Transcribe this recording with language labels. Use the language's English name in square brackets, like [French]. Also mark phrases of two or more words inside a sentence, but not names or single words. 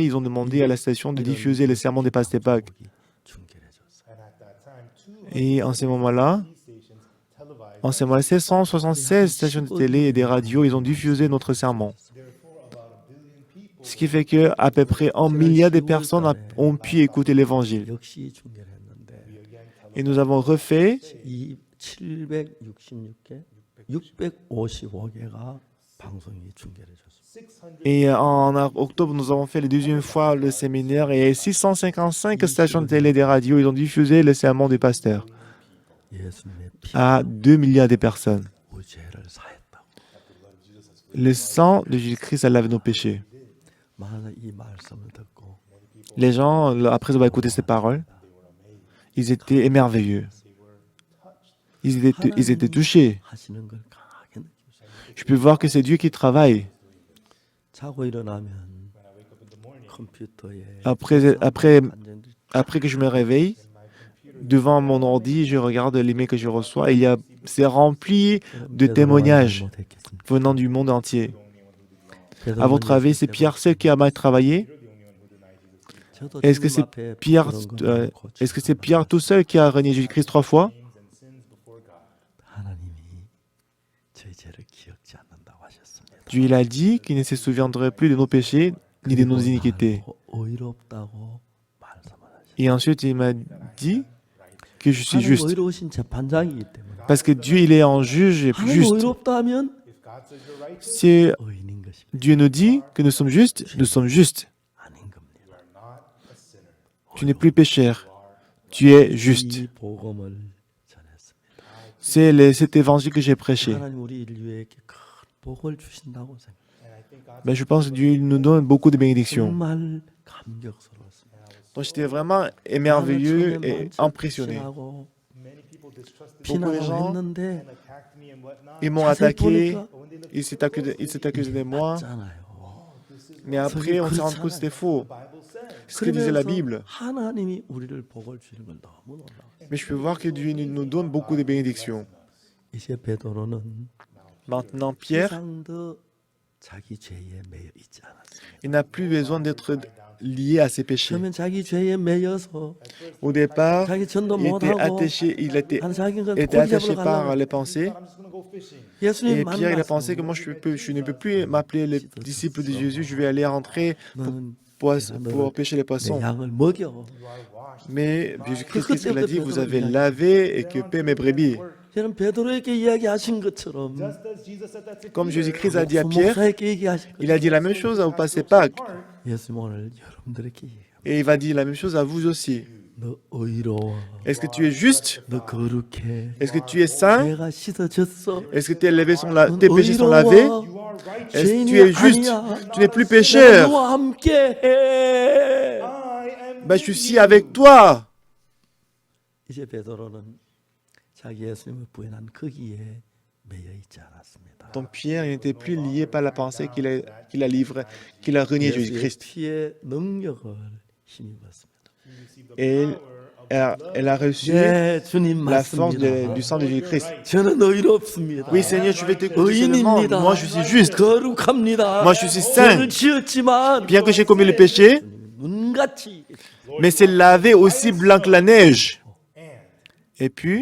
[French] Ils ont demandé à la station de diffuser le sermon des Pasteur Pâques. Et en ce moment-là, 776 stations de télé et des radios, ils ont diffusé notre sermon. Ce qui fait qu'à peu près 1 milliard de personnes ont pu écouter l'Évangile. Et nous avons refait [Korean] 655개가 방송이 중계를 줬습니다. [French] Et en octobre, nous avons fait la deuxième fois le séminaire et 655 stations de télé et des radios, ils ont diffusé le sermon du pasteur [Korean] 예수님의 [French] à 2 milliards de personnes. [Korean] 피로 죄를 사했다고. [French] Le sang de Jésus-Christ a lavé nos péchés. [Korean] 만약 이 말씀을 듣고 [French] Les gens, après avoir écouté ces paroles, ils étaient émerveilleux. Ils étaient touchés. [Korean] 하시는 걸 강하게 느끼셨어요. [French] Je peux voir que c'est Dieu qui travaille. [Korean] 자고 일어나면 컴퓨터에 [French] Après que je me réveille, devant mon ordi, je regarde les mails que je reçois. Et c'est rempli de témoignages venant du monde entier. À votre avis, c'est Pierre seul qui a mal travaillé? Est-ce que c'est Pierre tout seul qui a renié Jésus-Christ 3 fois? [Korean] 하나님이 저희 죄를 기억지 않는다고 하셨습니다. [French] Dieu il a dit qu'il ne se souviendrait plus de nos péchés ni de nos iniquités. [Korean] 의롭다고 말씀하셨어요. [French] Et ensuite, il m'a dit que je suis [Korean] 하나님 [French] juste. [Korean] 의로우신 재판장이기 때문에 [French] Parce que Dieu, il est en juge et [Korean] 하나님 [French] juste. [Korean] 의롭다면 [French] Si [Korean] 의인인 것입니다. [French] Dieu nous dit que nous sommes justes, nous sommes justes. [Korean] 아닌 겁니다. [French] Tu n'es plus pécheur, tu es juste. [Korean] 이 복음을 전했습니다. [French] C'est cet évangile que j'ai prêché. [Korean] 하나님 우리 인류에게 큰 복을 주신다고 생각합니다. [French] Mais je pense que Dieu nous donne beaucoup de bénédictions. [Korean] 정말 감격스러웠습니다. [French] Donc j'étais vraiment émerveilleux et impressionné. [Korean] 피나고 [French] gens, [Korean] 했는데 [French] Ils m'ont attaqué, ils s'est accusé de moi. [Korean] 맞잖아요. [French] Mais après, on s'est rendu compte que c'était faux. Ce que disait la Bible. [Korean] 하나님이 우리를 복을 주는 걸 너무 놀라워요. [French] Mais je peux voir que Dieu nous donne beaucoup de bénédictions. [Korean] 이제 베드로는 [French] Maintenant, Pierre, [Korean] 이상 더 자기 죄에 매여 있지 않았어요. [French] il n'a plus besoin d'être lié à ses péchés. [Korean] 처음엔 자기 죄에 매여서 [French] Au départ, [Korean] 자기 전도 [French] il était [Korean] 못하고 [French] attaché, [Korean] 한 자기 건 [French] était [Korean] 고기 [French] attaché [Korean] 잡으러 [French] par [Korean] 가려고 [French] les pensées. [Korean] 예수님 [French] Et Pierre, il a [Korean] 만났어. [French] pensé que moi, je ne peux plus m'appeler le disciple de Jésus. Je vais aller rentrer [Korean] 너는 [French] pour pêcher les [Korean] 내 [French] poissons. [Korean] 양을 먹여. [French] Mais Jésus-Christ, qu'est-ce qu'il a dit? Vous avez lavé et que paix mes brebis. [Korean] 저는 베드로에게 이야기하신 것처럼 [French] Comme Jésus-Christ a dit à Pierre, [Korean] 목사에게 얘기하신 [French] il a dit la même chose au passé Pâques. [Korean] 예수님 오늘 여러분들에게 얘기해요. [French] Et il va dire la même chose à vous aussi. [Korean] 너 의로워. [French] Est-ce que tu es juste? [Korean] 너 거룩해. [French] Est-ce que tu es saint? [Korean] 내가 씻어졌어. [French] Est-ce que tes péchés sont lavés? Est-ce que tu es juste? Tu n'es plus [Korean] 내가 [French] pécheur? [Korean] 너와 함께 해. [French] Ben, je suis avec toi. [Korean] 이제 베드로는 자기 예수님을 부인한 거기에 매여 있지 않았습니다. [French] Donc Pierre, il n'était plus lié par la pensée qu'il a livré, qu'il a renié [Korean] 예수의 [French] Jésus-Christ. [Korean] 피의 능력을 힘입었습니다. [French] Et elle a reçu [Korean] 네, 주님 [French] la force [Korean] 맞습니다. [French] du sang de Jésus-Christ. [Korean] 저는 의롭습니다. [French] Oui, Seigneur, je vais t'écouter seulement. [Korean] 의인입니다. [French] Moi, je suis juste. [Korean] 거룩합니다. [French] Moi, je suis saint. [Korean] 죄를 지었지만 [French] Bien que j'ai commis le péché, [Korean] 눈같이 [French] mais c'est lavé aussi blanc que la neige. Et puis,